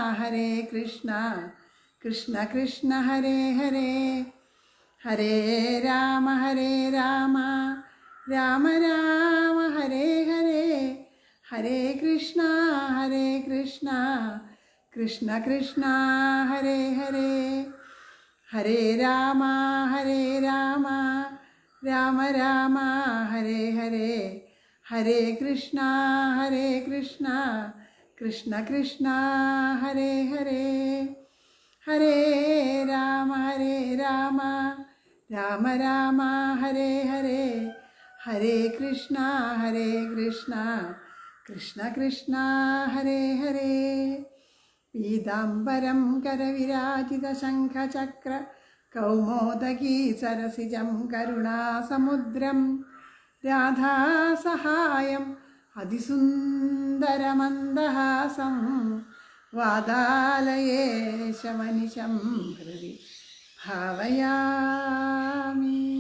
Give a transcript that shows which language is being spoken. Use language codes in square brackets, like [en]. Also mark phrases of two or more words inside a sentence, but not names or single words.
[sa] കൃഷ്ണ കൃഷ്ണ ഹരേ ഹരേ, ഹരേ രാമ രാമ രാമ ഹരേ ഹരേ, ഹരേ കൃഷ്ണ കൃഷ്ണ കൃഷ്ണ ഹരേ ഹരേ, ഹരേ രാമ രാമ രാമ ഹരേ ഹരേ, ഹരേ കൃഷ്ണ കൃഷ്ണ കൃഷ്ണ ഹരേ ഹരേ, ഹരേ രാമ രാമ രാമ ഹരേ ഹരേ, ഹരേ കൃഷ്ണ കൃഷ്ണ കൃഷ്ണ ഹരേ ഹരേ, പീതാംബരം കരവിരാജിത ശംഖചക്ര കൗമോദകീ സരസിജം കരുണാസമുദ്രം രാധാസഹായം അതിസുന്ദരമന്ദഹാസം വാതാലയേശമനിശം ഹൃദി ഭാവയാമി.